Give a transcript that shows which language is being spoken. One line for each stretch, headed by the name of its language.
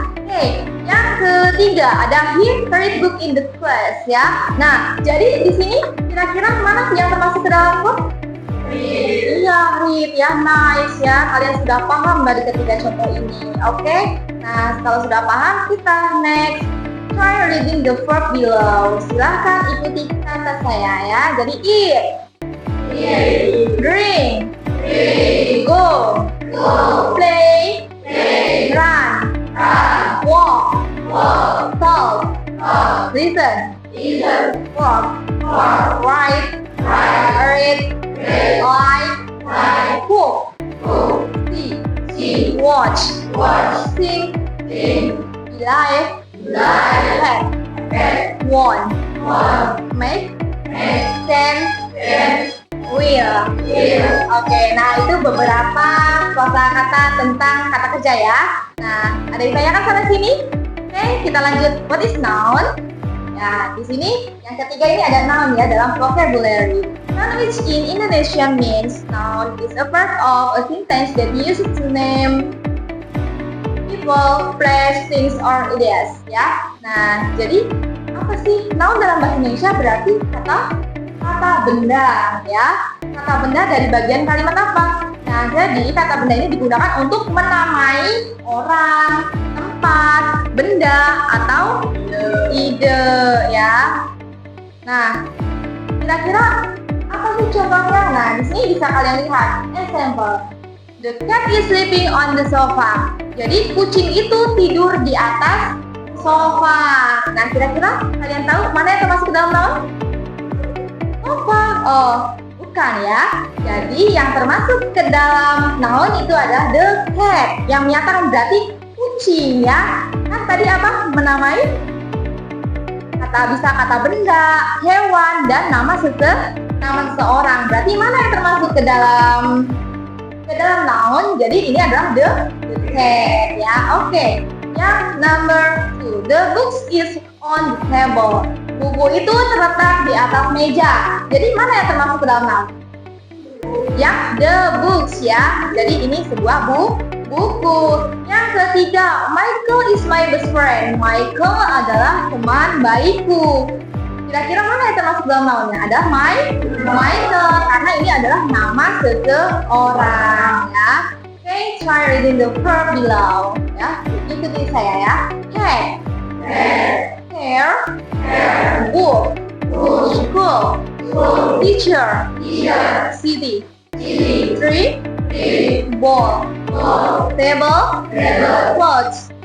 Indonesian: Oke, yang ketiga ada
English: read book in the class
Indonesian: ya. Nah, jadi di sini kira-kira mana yang termasuk ke dalam verb? Iya, read ya, nice ya. Kalian sudah paham dari ketiga contoh ini, oke? Nah, kalau sudah paham, kita next.
English: Try reading the verb below.
Indonesian: Silahkan ikuti kata saya ya.
English: Jadi eat, drink, go, play, run, walk, talk, listen, work, write, read, like, cook, see, watch, sing, be live, pet, want, make, stand, will.
Indonesian: Oke, nah itu beberapa kosakata tentang kata kerja ya. Nah, ada yang tanyakan sana sini? Oke, kita lanjut.
English: What is noun?
Indonesian: Ya, di sini yang ketiga ini ada noun ya dalam vocabulary.
English: Noun which in Indonesian means noun is a part of a sentence that uses to name people, place, things, or ideas ya.
Indonesian: Nah, jadi apa sih noun dalam bahasa Indonesia? Berarti kata benda ya. Kata benda dari bagian kalimat apa? Nah, jadi kata benda ini digunakan untuk menamai orang, tempat, benda, atau ide ya. Nah, kira-kira apa sih contohnya? Nah, di sini bisa kalian lihat. Example.
English: The cat is sleeping on the sofa.
Indonesian: Jadi kucing itu tidur di atas sofa. Nah, kira-kira kalian tahu mana yang termasuk ke dalam noun? Sofa. Oh, bukan ya. Jadi yang termasuk ke dalam noun itu adalah the cat. Yang menyatakan berarti kucing ya. Kan tadi apa? Menamai bisa kata benda, hewan, dan nama seseorang. Berarti mana yang termasuk ke dalam noun? Jadi ini adalah the cat ya. Oke.
English: Yang number 2, the books is on the table.
Indonesian: Buku itu terletak di atas meja. Jadi mana yang termasuk ke dalam noun? Yang the books ya. Jadi ini sebuah buku. Yang ketiga,
English: Michael is my best friend.
Indonesian: Michael adalah teman baikku. Kira-kira mana yang termasuk dalam nounnya? Ada Michael, karena ini adalah nama seseorang ya.
English: Okay, try reading the verb below ya.
Indonesian: Ikuti saya ya.
English: Cat, hair, book, school, teacher, city, tree, ball, table, clothes.